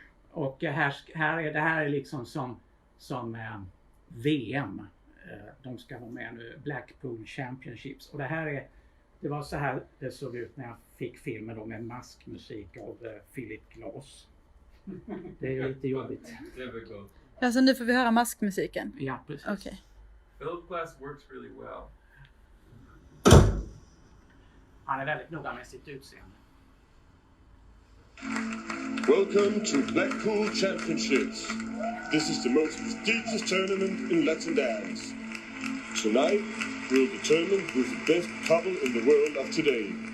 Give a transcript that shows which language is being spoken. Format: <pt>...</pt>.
<sv>Och det här är liksom som VM. De ska vara med nu, Blackpool Championships, och det var så här det såg ut när jag fick filmen då, med maskmusik av Philip Glass. Det är ju lite jobbigt. Alltså nu får vi höra maskmusiken. Ja, precis.</sv> <en>Okay. Philip Glass works really well.</en> <sv>Han är väldigt noga med sitt utseende.</sv> <en>Welcome to Blackpool Championships. This is the most prestigious tournament in Latin dance. Tonight, we'll determine who's the best couple in the world of today.</en>